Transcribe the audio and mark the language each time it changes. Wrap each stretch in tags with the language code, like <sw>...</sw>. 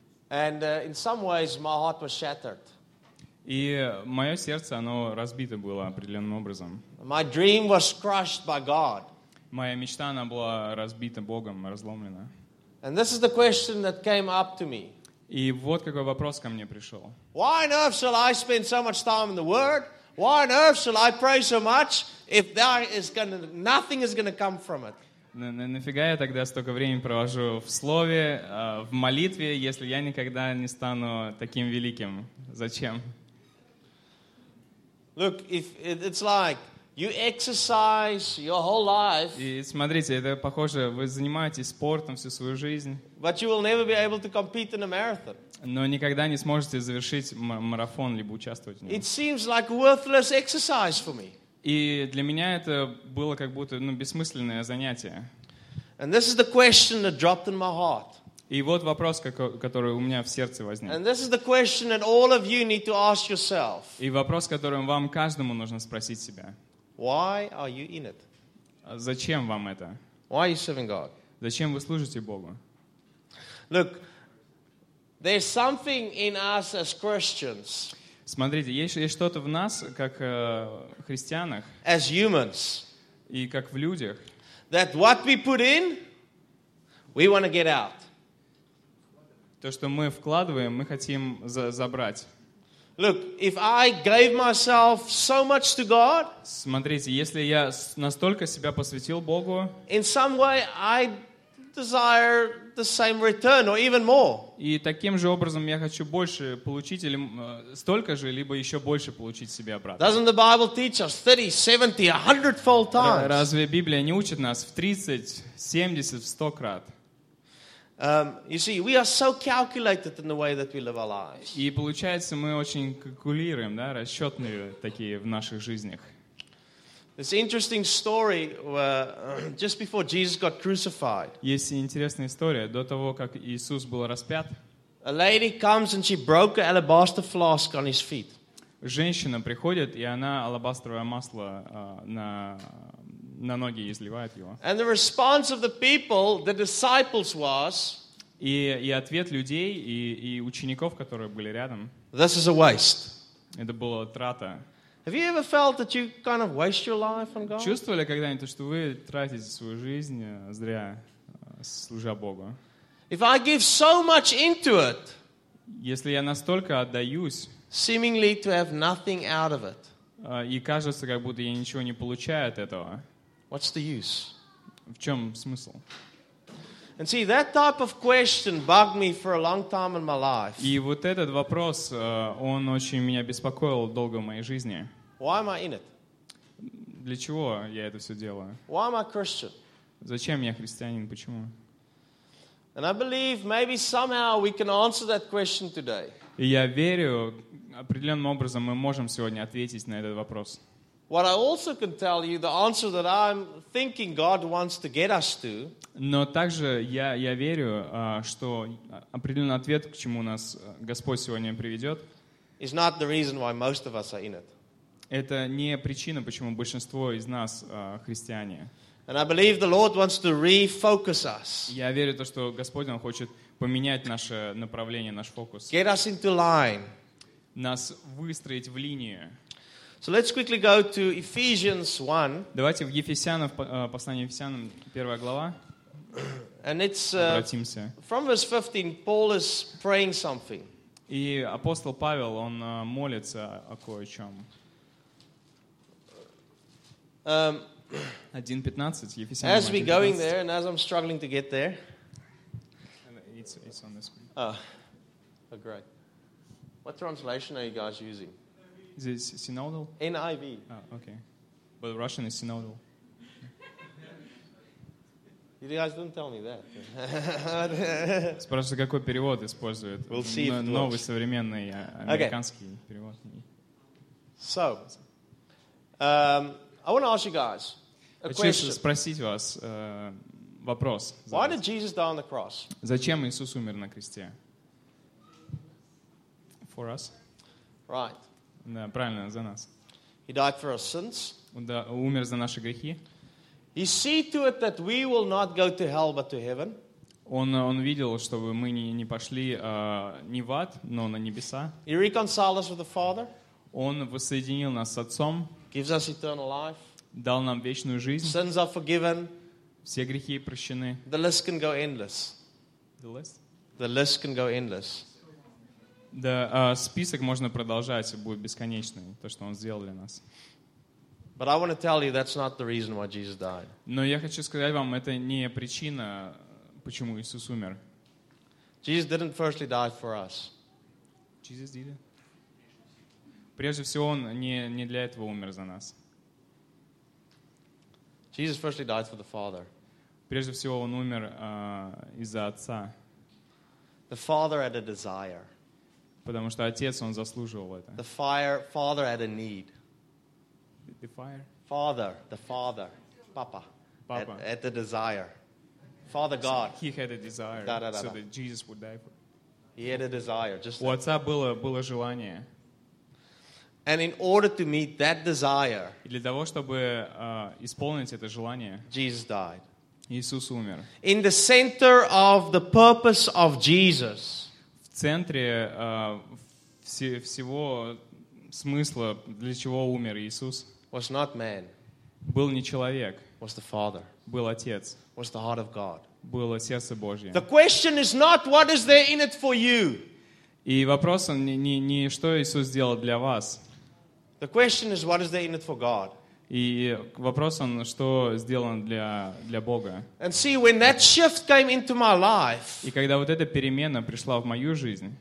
<en>And in some ways my heart was shattered.</en> <ru>И мое сердце, оно разбито было определенным образом.</ru> <en>My dream was crushed by God.</en> <ru>Моя мечта, она была разбита Богом, разломлена.</ru> <en>And this is the question that came up to me.</en> <ru>И вот какой вопрос ко мне пришел.</ru> <en>Why on earth shall I spend so much time in the Word? Why on earth shall I pray so much if there is gonna, nothing is going to come from it?</en> <ru>Нафига я тогда столько времени провожу в слове, в молитве, если я никогда не стану таким великим? Зачем?</ru> <en>Look, if it's like you exercise your whole life.</en> <ru>И смотрите, это похоже, вы занимаетесь спортом всю свою жизнь.</ru> <en>But you will never be able to compete in a marathon.</en> <ru>Но никогда не сможете завершить марафон либо участвовать в нем.</ru> <en>It seems like worthless exercise for me.</en> <ru>И для меня это было как будто бессмысленное занятие.</ru> <en>And this is the question that dropped in my heart.</en> <ru>И вот вопрос, который у меня в сердце возник.</ru> <en>And this is the question that all of you need to ask yourself.</en> <ru>И вопрос, которым вам каждому нужно спросить себя.</ru> <en>Why are you in it?</en> <ru>Зачем вам это?</ru> <en>Why are you serving God?</en> <ru>Зачем вы служите Богу?</ru> <en>Look, there's something in us as Christians.</en> <ru>Смотрите, есть что-то в нас как христианах.</ru> <en>As humans.</en> <ru>И как в людях.</ru> <en>That what we put in, we want to get out.</en> <ru>То, что мы вкладываем, мы хотим забрать.</ru> <en>Look, if I gave myself so much to God,</en> <ru>смотрите, если я настолько себя посвятил Богу,</ru> <en>in some way I desire the same return or even more.</en> <ru>И таким же образом я хочу больше получить или столько же либо еще больше получить себе обратно.</ru> <en>Doesn't the Bible teach us 30, 70, 100-fold times?</en> <ru>Разве Библия не учит нас в 30, 70, 100 крат?</ru> <en>You see, we are so calculated in the way that we live our lives.</en> <ru>И получается, мы очень калькулируем, да, расчетные такие в наших жизнях.</ru> <en>This interesting story where just before Jesus got crucified.</en> <ru>Есть интересная история до того, как Иисус был распят.</ru> <en>A lady comes and she broke an alabaster flask on his feet.</en> <ru>Женщина приходит, и она алабастровое масло на ноги изливает его.</ru> <en>And the response of the people, the disciples was,</en> <ru>и ответ людей и учеников, которые были рядом.</ru> <en>This is a waste.</en> <ru>Это была трата.</ru> <en>Have you ever felt that you kind of waste your life on God?</en> <ru>Чувствовали когда-нибудь, что вы тратите свою жизнь зря, служа Богу?</ru> <en>If I give so much into it,</en> <ru>если я настолько отдаюсь,</ru> <en>seemingly to have nothing out of it,</en> <ru>и кажется, как будто я ничего не получаю от этого.</ru> <en>What's the use?</en> <ru>В чем смысл?</ru> <en>And see, that type of question bugged me for a long time in my life.</en> <ru>И вот этот вопрос, он очень меня беспокоил долго в моей жизни.</ru> <en>Why am I in it?</en> <ru>Для чего я это все делаю?</ru> <en>Why am I Christian?</en> <ru>Зачем я христианин? Почему?</ru> <en>And I believe maybe somehow we can answer that question today.</en> <ru>И я верю, определенным образом мы можем сегодня ответить на этот вопрос.</ru> <en>What I also can tell you, the answer that I'm thinking God wants to get us to.</en> <ru>Но также я верю, что определенный ответ, к чему нас Господь сегодня приведет,</ru> <en>is not the reason why most of us are in it.</en> <ru>Это не причина, почему большинство из нас христиане.</ru> <en>And I believe the Lord wants to refocus us.</en> <ru>Я верю то, что Господь он хочет поменять наше направление, наш фокус.</ru> <en>Get us into line.</en> <ru>Нас выстроить в линию.</ru> <en>So let's quickly go to Ephesians 1.</en> <ru>Давайте в Ефесянам, послание Ефесянам, первая глава.</ru> <en>And it's from verse 15, Paul is praying something.</en> <ru>И апостол Павел, он молится о кое-чем. 1:15, Ефесянам 1:15.</ru> <en>As we're going there, and as I'm struggling to get there. It's on the screen. Oh, great. What translation are you guys using? Is it synodal? NIV. Oh, okay. But Russian is synodal. You guys didn't tell me that.</en> <ru>Спрашиваю, какой перевод используют.</ru> <en>We'll see</en> <ru>новый современный американский перевод.</ru> <en>So, I want to ask you guys a question.</en> <ru>Хочу спросить вас вопрос.</ru> <en>Why did Jesus die on the cross?</en> <ru>Зачем Иисус умер на кресте?</ru> <en>For us. Right.</en> <ru>Да, правильно, за нас.</ru> <en>He died for our sins.</en> <ru>Умер за наши грехи.</ru> <en>He see to it that we will not go to hell but to heaven.</en> <ru>Он видел, чтобы мы не пошли не в ад, но на небеса.</ru> <en>He reconciled us with the Father.</en> <ru>Он воссоединил нас с Отцом.</ru> <en>Gives us eternal life.</en> <ru>Дал нам вечную жизнь.</ru> <en>Sins are forgiven.</en> <ru>Все грехи прощены.</ru> <en>The list can go endless. The list? The list can go endless.</en> <ru>Да, список можно продолжать, будет бесконечный, то, что Он сделал для нас.</ru> <en>But I want to tell you that's not the reason why Jesus died.</en> <ru>Но я хочу сказать вам, это не причина, почему Иисус умер.</ru> <en>Jesus didn't firstly die for us. Jesus did it.</en> <ru>Прежде всего, Он не для этого умер за нас.</ru> <en>Jesus firstly died for the Father.</en> <ru>Прежде всего, Он умер из-за Отца.</ru> <en>The Father had a desire.</en> <ru>Потому что Отец, Он заслуживал это.</ru> <en>The fire, Father had a need. The fire? Father, the Father, Papa. Papa. Had the desire. Father God. He had a desire Da-da-da-da. So that Jesus would die for him. He had a desire. Just</en> <ru>у Отца было желание.</ru> <en>And in order to meet that desire,</en> <ru>и для того, чтобы исполнить это желание,</ru> <en>Jesus died.</en> <ru>Иисус умер.</ru> <en>In the center of the purpose of Jesus,</en> <ru>в центре всего смысла, для чего умер Иисус,</ru> <en>was not man,</en> <ru>был не человек,</ru> <en>was the Father,</en> <ru>был Отец,</ru> <en>was the heart of God.</en> <ru>Было сердце Божье.</ru> <en>The question is not what is there in it for you.</en> <ru>И вопрос не что Иисус сделал для вас.</ru> <en>The question is what is there in it for God.</en> <ru>И вопрос что сделано для Бога.</ru> <en>And see, when that shift came into my life,</en> <ru>и когда вот эта перемена пришла в мою жизнь,</ru>